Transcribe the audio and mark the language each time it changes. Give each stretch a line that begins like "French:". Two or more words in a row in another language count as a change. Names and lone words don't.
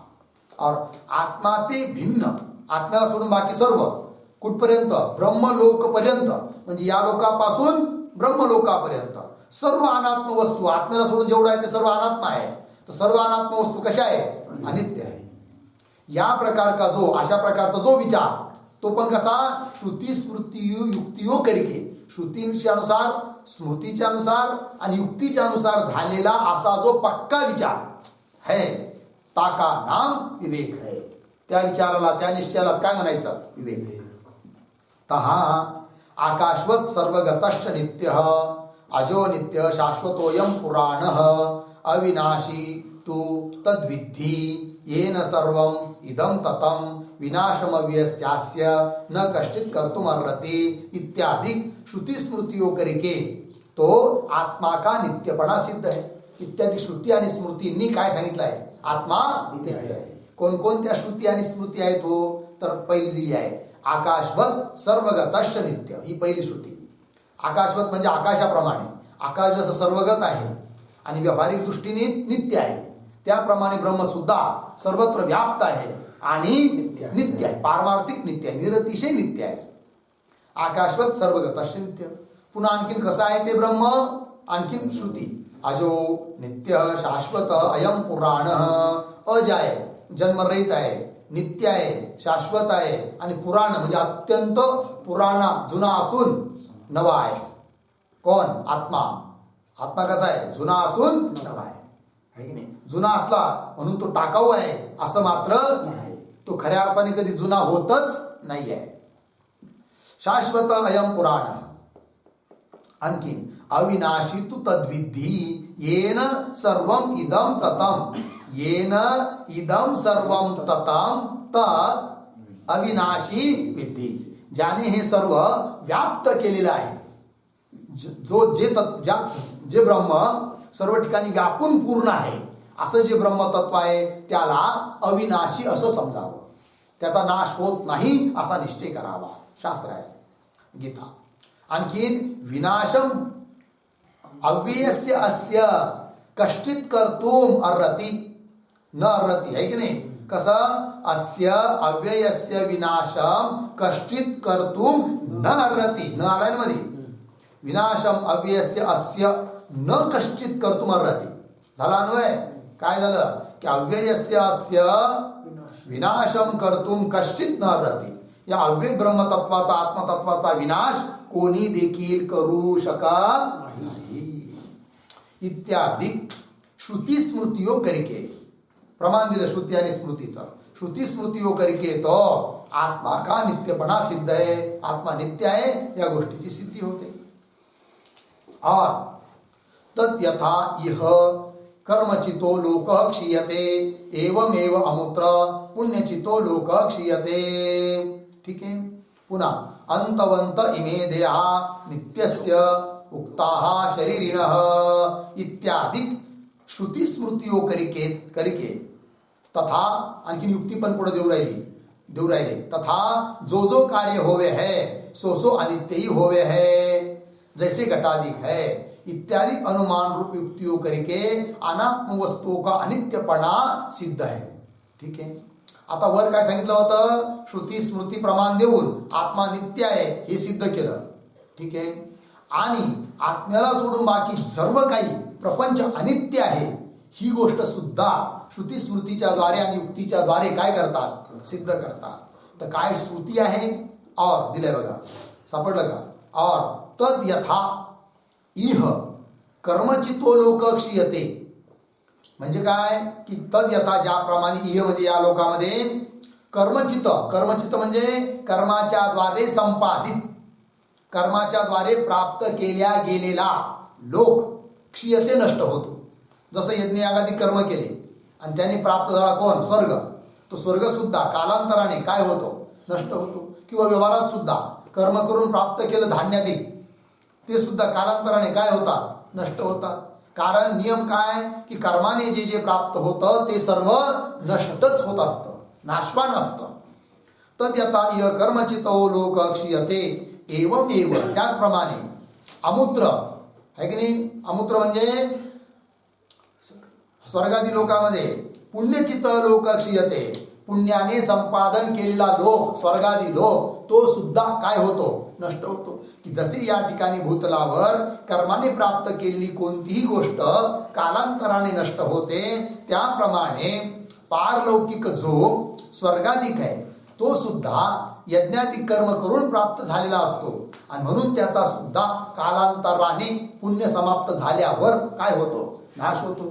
Marathi: और आत्मा ते भिन्न, आत्म्याला सोडून बाकी सर्व कुठपर्यंत, ब्रह्मलोक पर्यंत, म्हणजे या लोकापासून ब्रह्मलोकापर्यंत सर्व अनात्म वस्तू, आत्म्याला सोडून जेवढं आहे ते सर्व अनात्म आहे. तर सर्व अनात्म वस्तू कशा आहे, अनित्य आहे.
Hindi: या प्रकार का जो,
Marathi: अशा प्रकारचा जो विचार, तो पण कसा,
Hindi: श्रुती स्मृती युक्तियों करके,
Marathi: श्रुतींच्या अनुसार, स्मृतीच्या अनुसार आणि युक्तीच्या अनुसार झालेला असा जो पक्का विचार
Hindi: है ताका नाम विवेक है.
Marathi: त्या विचाराला, त्या निश्चयाला काय म्हणायचं, विवेक.
Sanskrit: तहा आकाशवत सर्वगतश्च नित्य अजो नित्य शाश्वतोयम पुराण अविनाशी तू तद्विद्धि येन सर्वम इदम ततम विनाशमव्यस्यास्य न कश्चित कर्तुमर्हति
Hindi: इत्यादि श्रुति स्मृतियों करके तो आत्मा का नित्यपणा सिद्ध है.
Marathi: इत्यादी श्रुती आणि स्मृतींनी काय सांगितलं आहे, आत्मा नित्य आहे. कोणकोणत्या श्रुती आणि स्मृती आहेत हो, तर पहिली दिली आहे
Sanskrit: आकाशवत सर्वगतश्च नित्य.
Marathi: ही पहिली श्रुती. आकाशवत म्हणजे आकाशाप्रमाणे, आकाश जसं सर्वगत आहे आणि व्यावहारिक दृष्टीने नित्य आहे, त्याप्रमाणे ब्रह्म सुद्धा सर्वत्र व्याप्त आहे आणि नित्य आहे, पारमार्थिक नित्य आहे, निरतिशय नित्य आहे.
Sanskrit: आकाशवत सर्वगतश्च नित्य.
Marathi: पुन्हा आणखीन कसं आहे ते ब्रह्म, आणखीन श्रुती
Sanskrit: अजो नित्य शाश्वत अयम पुराण,
Marathi: अज आहे, जन्मरहित आहे, नित्य आहे, शाश्वत आहे आणि पुराण म्हणजे अत्यंत पुराणा, जुना असून नवा आहे. कोण, आत्मा. आत्मा कसा आहे, जुना असून नवा आहे, है की नाही. जुना असला म्हणून तो टाकाऊ आहे असं मात्र नाही, तो खऱ्या अर्थाने कधी जुना होतच नाही आहे.
Sanskrit: शाश्वत अयम पुराण. आणखीन अविनाशी तू तद्विधी येन सर्वम इदम ततम येन इदम सर्वम तताम तत् अविनाशी विद्धी,
Marathi: ज्याने हे सर्व व्याप्त केलेलं आहे, जे ब्रह्म सर्व ठिकाणी व्यापून पूर्ण आहे असं जे ब्रह्मतत्व आहे त्याला अविनाशी असं समजावं, त्याचा नाश होत नाही असा निश्चय करावा, शास्त्र आहे गीता.
Sanskrit: आणखीन विनाशम अव्ययस्य अस्य कश्चित कर्तुम अर्हति न अर्हति,
Marathi: है की नाही.
Sanskrit: कसं अस्य अव्ययस्य विनाशम कश्चित कर्तुम न अर्हति,
Marathi: न आलाय मध्ये
Sanskrit: विनाशम अव्ययस्य अस्य न कश्चित कर्तुम अर्हति
Marathi: झाला अन्वय. काय झालं की
Sanskrit: अव्ययस्य अस्य विनाशम कर्तुम कश्चित न अर्हति,
Marathi: या अव्यय ब्रह्मतत्वाचा आत्मतत्वाचा विनाश कोणी देखील करू शकत नाही.
Hindi: इत्यादी श्रुती स्मृतियो करके,
Marathi: प्रमाण दिलं श्रुती आणि स्मृतीचं.
Hindi: श्रुती स्मृतियो करके तो आत्मा का नित्यपणा सिद्ध
Marathi: आहे, आत्मा नित्य आहे या गोष्टीची सिद्धी होते.
Sanskrit: और तत् यथा इह कर्मचितो लोक क्षीयते एवमेव अमुत्र पुण्यचितो लोक क्षीयते.
Marathi: ठीक आहे. पुन्हा
Sanskrit: अंतवंत इमे देहा नित्यस्य उक्ताः शरीरिणः
Hindi: इत्यादि श्रुती स्मृतियो करके तथा,
Marathi: आणखी युक्ती पण पुढे देऊ राहिले
Hindi: तथा जो कार्य होवे है सो अनित्य ही होवे है, जैसे घटाधिक है इत्यादि अनुमान रूप युक्तियों करके अनात्म वस्तुओं का अनित्यपणा सिद्ध है.
Marathi: ठीक आहे. आता वर काय सांगितलं होतं, श्रुती स्मृती प्रमाण देऊन आत्मा नित्य आहे हे सिद्ध केलं. ठीक आहे. आणि आत्म्याला सोडून बाकी सर्व काही प्रपंच अनित्य आहे ही गोष्ट सुद्धा श्रुती स्मृतीच्या द्वारे आणि युक्तीच्या द्वारे काय करतात, सिद्ध करतात. तर काय श्रुती आहे और दिलंय बघा, सापडलं का.
Sanskrit: और तद यथा इह कर्मचितो लोक क्षीयते,
Marathi: म्हणजे काय की
Sanskrit: तद यथा
Marathi: ज्याप्रमाणे इह म्हणजे या लोकामध्ये कर्मचित म्हणजे कर्माच्या द्वारे संपादित, कर्माच्या द्वारे प्राप्त केल्या गेलेला
Sanskrit: लोक क्षीयते
Marathi: नष्ट होतो. जसं यज्ञ यागादी कर्म केले आणि त्याने प्राप्त झाला कोण, स्वर्ग, तो स्वर्ग सुद्धा कालांतराने काय होतो, नष्ट होतो. किंवा व्यवहारात सुद्धा कर्म करून प्राप्त केलं धान्याधिक ते सुद्धा कालांतराने काय होतात, नष्ट होतात. कारण नियम काय की कर्माने जे जे प्राप्त होतं ते सर्व नष्टच होत असतं, नाशवान असतं.
Sanskrit: तद यथा इह कर्मचितो लोक क्षीयते एवमेव,
Marathi: त्याचप्रमाणे अमूत्र आहे की नाही. अमूत्र म्हणजे स्वर्गादी लोकामध्ये
Sanskrit: पुण्यचित लोक क्षीयते,
Marathi: पुण्याने संपादन केलेला लोक स्वर्गादी लोक तो सुद्धा काय होतो, नष्ट होतो. की जसे या ठिकाणी भूतलावर कर्माने प्राप्त केलेली कोणतीही गोष्ट कालांतराने नष्ट होते, त्याप्रमाणे पारलौकिक जो स्वर्गाधिक आहे तो सुद्धा यज्ञाधिक कर्म करून प्राप्त झालेला असतो आणि म्हणून त्याचा सुद्धा कालांतराने पुण्य समाप्त झाल्यावर काय होतो, नाश होतो.